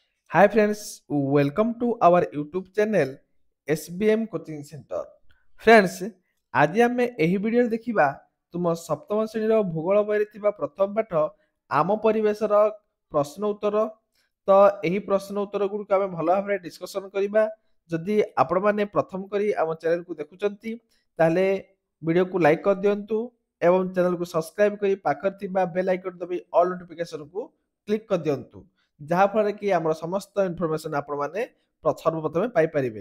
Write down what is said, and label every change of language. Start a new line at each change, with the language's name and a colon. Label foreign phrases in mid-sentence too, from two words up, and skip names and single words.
English: Hi friends, welcome to our YouTube channel SBM Coaching Center. Friends,
Odia: ଆଜି ଆମେ ଏହି ଭିଡ଼ିଓରେ ଦେଖିବା ତୁମ ସପ୍ତମ ଶ୍ରେଣୀର ଭୂଗୋଳ ବହିରେ ଥିବା ପ୍ରଥମ ପାଠ ଆମ ପରିବେଶର ପ୍ରଶ୍ନ ଉତ୍ତର। ତ ଏହି ପ୍ରଶ୍ନ ଉତ୍ତର ଗୁଡ଼ିକୁ ଆମେ ଭଲ ଭାବରେ ଡିସ୍କସନ୍ କରିବା। ଯଦି ଆପଣମାନେ ପ୍ରଥମ କରି ଆମ ଚ୍ୟାନେଲକୁ ଦେଖୁଛନ୍ତି ତାହେଲେ ଭିଡ଼ିଓକୁ ଲାଇକ୍ କରିଦିଅନ୍ତୁ ଏବଂ ଚ୍ୟାନେଲକୁ ସବସ୍କ୍ରାଇବ୍ କରି ପାଖରେ ଥିବା
English: bell icon
Odia: ଦବାଇ
English: all notificationକୁ
Odia: କ୍ଲିକ୍ କରିଦିଅନ୍ତୁ, ଯାହାଫଳରେ କି ଆମର ସମସ୍ତ ଇନଫର୍ମେସନ୍ ଆପଣମାନେ ସର୍ବପ୍ରଥମେ ପାଇପାରିବେ।